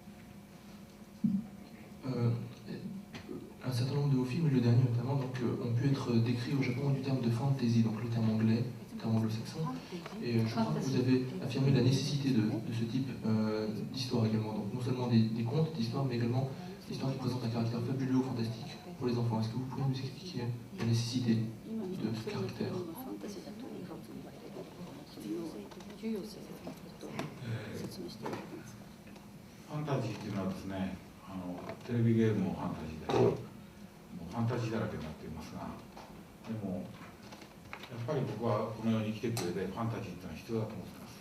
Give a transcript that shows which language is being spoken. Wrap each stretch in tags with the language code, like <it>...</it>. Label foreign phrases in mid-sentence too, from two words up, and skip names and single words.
<fr>Un certain nombre de vos films, et le dernier notamment, donc, ont pu être décrits au Japon du terme de fantasy, donc le terme anglais, le terme anglo-saxon. Et je crois que vous avez affirmé la nécessité de ce type d'histoire également. Donc non seulement des contes, d'histoires, mais également d'histoires qui présentent un caractère fabuleux ou fantastique pour les enfants. Est-ce que vous pouvez nous expliquer la nécessité de ce caractère?</fr> <ja>ファンタジーっていうのはですね、テレビゲームもファンタジーだし、もうファンタジーだらけになっていますが、でもやっぱり僕はこの世に生きていく上でファンタジーっていうのは必要だと思ってます。</ja>